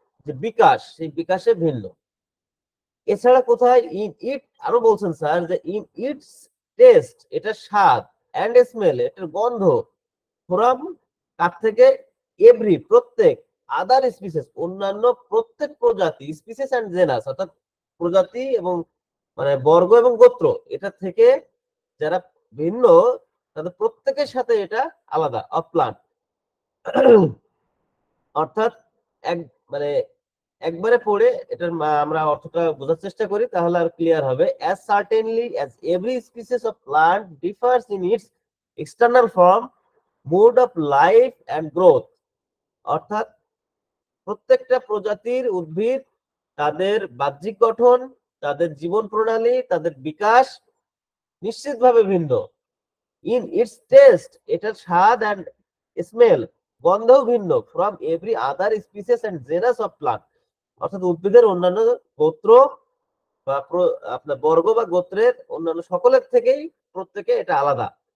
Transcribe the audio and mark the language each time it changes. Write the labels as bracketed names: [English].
[Bangla] যে বিকাশ, সেই বিকাশে ভিন্ন। এছাড়া কোথায় [English] in it [Bangla] আরো বলছেন স্যার যে [English] in its taste, [Bangla] এটা স্বাদ, [English] and smell, [Bangla] এটার গন্ধ, ফ্রম কার থেকে, এভরি প্রত্যেক, [English] other species [Bangla] অন্যান্য প্রত্যেক প্রজাতি, [English] species and genus [Bangla] অর্থাৎ প্রজাতি এবং মানে বর্গ এবং গোত্র, এটা থেকে যারা ভিন্ন তাদের প্রত্যেকের সাথে এটা আলাদা [English] Of plant. [Bangla] অর্থাৎ এক মানে একবারে পড়ে এটার আমরা অর্থটা বোঝার চেষ্টা করি তাহলে আর ক্লিয়ার হবে। [English] as certainly as every species of plant differs in its external form, mode of life and growth, [Bangla] অর্থাৎ প্রত্যেকটা প্রজাতির উদ্ভিদ তাদের বাহ্যিক গঠন, তাদের জীবন প্রণালী, তাদের বিকাশ নিশ্চিতভাবে ভিন্ন। [English] in its taste, [Bangla] এটার স্বাদ [English] and smell, [Bangla] গন্ধও ভিন্ন, [English] from every other species and genus of plant, [Bangla] অর্থাৎ উদ্ভিদের অন্যান্য গোত্র বা আপনার বর্গ বা গোত্রের অন্যান্য সকলের থেকেই প্রত্যেকে এটা আলাদা।